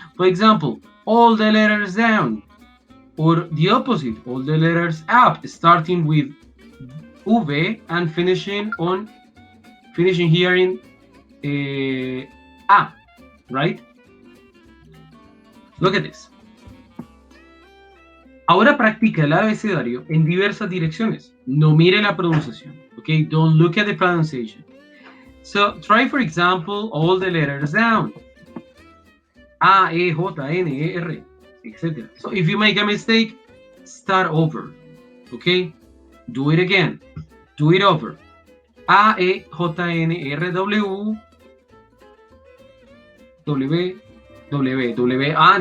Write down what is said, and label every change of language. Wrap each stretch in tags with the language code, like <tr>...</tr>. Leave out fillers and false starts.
<en>For example, all the letters down, or the opposite, all the letters up, starting with V and finishing here in A, right? Look at this.</en> <es>Ahora practica el abecedario en diversas direcciones. No mire la pronunciación, okay?</es> <en>Don't look at the pronunciation. So try, for example, all the letters down. A, E, J, N, E, R, etc. So if you make a mistake, start over, okay? Do it again. Do it over. A, E, J, N, R, W, W, W, W.</en>